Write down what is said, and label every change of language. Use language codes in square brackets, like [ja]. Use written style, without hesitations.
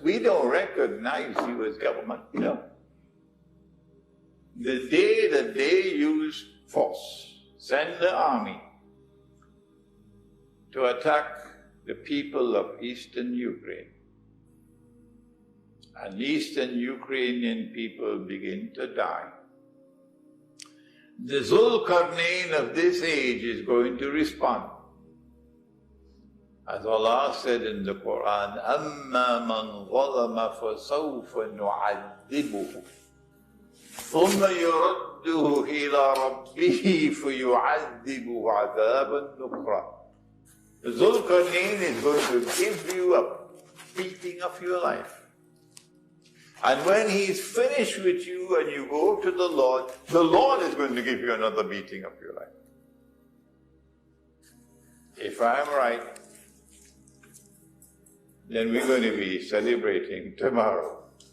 [en] We don't recognize you as government, you know. The day that they use force, send the army to attack the people of Eastern Ukraine, and Eastern Ukrainian people begin to die, the Zulkarnain of this age is going to respond. As Allah said in the Quran, [ar] أَمَّا مَنْ ظَلَمَ فَسَوْفَ نُعَذِّبُهُ ثُمَّ يُرَدُّهُ إِلَىٰ رَبِّهِ فَيُعَذِّبُهُ عَذَابًا نُكْرًا. [en] The Zulkarnain is going to give you a beating of your life. And when he's finished with you and you go to the Lord is going to give you another beating of your life. If I'm right, then we're going to be celebrating tomorrow.